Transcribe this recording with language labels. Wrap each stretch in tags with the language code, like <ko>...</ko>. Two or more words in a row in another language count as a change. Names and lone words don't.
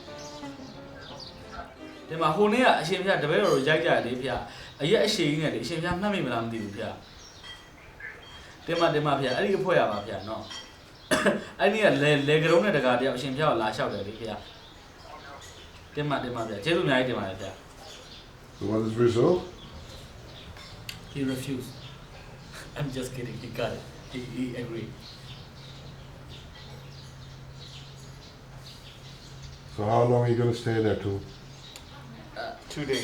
<my>ဒီမှာဟိုနေ့ကအရှင်ဖျားတပည့်တော်ရိုက်ကြတယ်ဗျာအရက်အရှိကြီးနဲ့လေအရှင်ဖျားမှတ်မိမလားမသိဘူးဗျာတင်မဗျာအဲ့ဒီအဖွဲရပါဗျာနော်အဲ့ဒီကလေကရုံးနဲ့တကာတယောက်အရှင်ဖျားကိုလာလျှောက်တယ်လေဗျာတင်မဗျာကျေးဇူးအများကြီးတင်ပါတယ်ဗျာ</my> <en>So what is the result? He refused. I'm just kidding. He got it. He agreed. So how long are you going to stay there too? 2 days.</en>